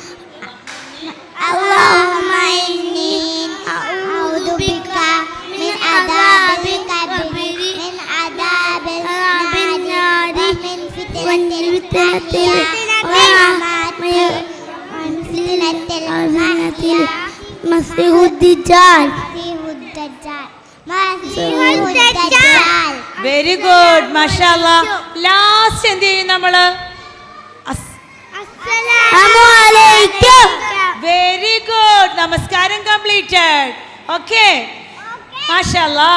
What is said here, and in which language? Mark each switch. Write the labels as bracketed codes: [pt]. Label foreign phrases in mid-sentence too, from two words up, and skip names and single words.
[ar] اللهم إني أعوذ بك من عذاب القبر من عذاب النار ومن فتنة المسيح الدجال [en] very good മാഷാല്ലാ. [ml] ലാസ്റ്റ് എന്ത് ചെയ്യും നമ്മള്? [en] very good. [ml] നമസ്കാരം [en] completed. okay [ml] മാഷാല്ലാ.